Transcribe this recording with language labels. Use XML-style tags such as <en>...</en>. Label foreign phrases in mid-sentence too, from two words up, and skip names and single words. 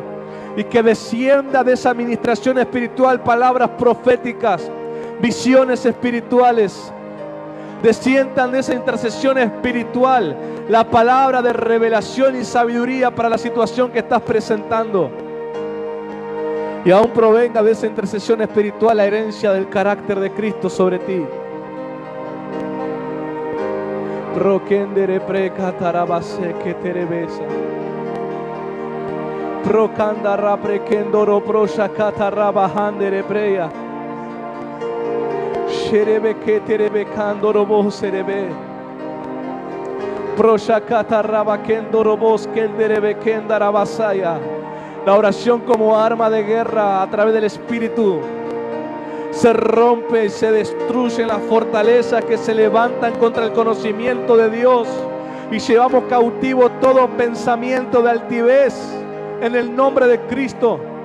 <es>Y que descienda de esa administración espiritual palabras proféticas, visiones espirituales. Desciendan de esa intercesión espiritual la palabra de revelación y sabiduría para la situación que estás presentando. Y aún provenga de esa intercesión espiritual la herencia del carácter de Cristo sobre ti. Prokendere prekatarabase que terebesa. Prokandara prekendoro proshakatarabhandere preya. Sherebe que terebe kandoro boserebe. Proshakatarabakendoro boskenderebe kendarabasaya. La oración como arma de guerra a través del Espíritu se rompe y se destruyen las fortalezas que se levantan contra el conocimiento de Dios, y llevamos cautivo todo pensamiento de altivez en el nombre de Cristo.</es>